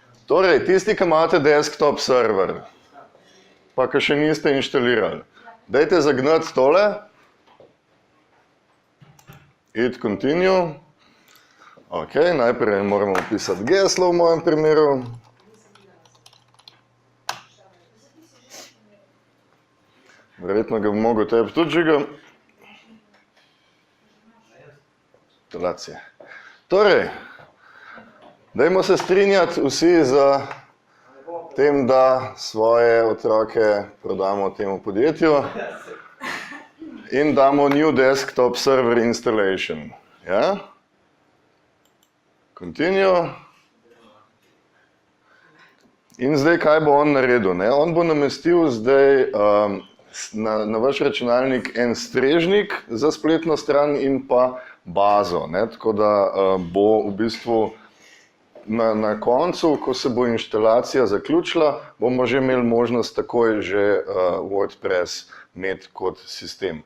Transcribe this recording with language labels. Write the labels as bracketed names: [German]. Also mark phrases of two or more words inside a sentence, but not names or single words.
[Slovenian] Torej, tisti, ki imate [English] desktop server, [Slovenian] pa ki še niste inštalirali, dajte zagnati tole, [English] hit continue, [Slovenian] ok, najprej moramo upisati geslo v mojem primeru, verjetno ga bom mogel tebi tudi žigati, instalacije. Torej, dajmo se strinjati vsi za tem, da svoje otroke prodamo temu podjetju in damo [English] new desktop server installation. [Slovenian] Ja? Continue. In zdaj, kaj bo on naredil? Ne? On bo namestil zdaj na vaš računalnik en strežnik za spletno stran in pa bazo. Ne? Tako da bo v bistvu na koncu, ko se bo inštalacija zaključila, bomo že imeli možnost takoj že WordPress imeti kot sistem.